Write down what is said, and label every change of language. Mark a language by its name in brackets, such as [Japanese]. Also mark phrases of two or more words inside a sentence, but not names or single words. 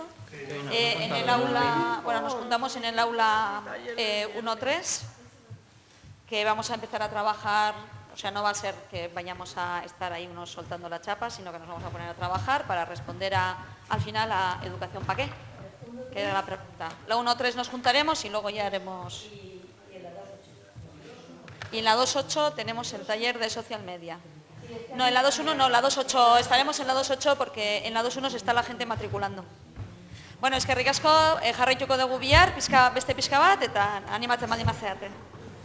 [Spanish] En el aula, bueno, nos juntamos en el aula 1-3, que vamos a empezar a trabajar, o sea, no va a ser que vayamos a estar ahí unos soltando la chapa, sino que nos vamos a poner a trabajar para responder al final a educación para qué, que era la pregunta. La 1-3 nos juntaremos y luego ya haremos... Y en la 2.8 tenemos el taller de social media. No, en la 2.1 no, la 2.8, estaremos en la 2.8 porque en la 2.1 se está la gente matriculando. Bueno, es que [Basque] ricasco, jarraituko dugu bihar, beste pixka bat, eta animatzen baldin bazeate.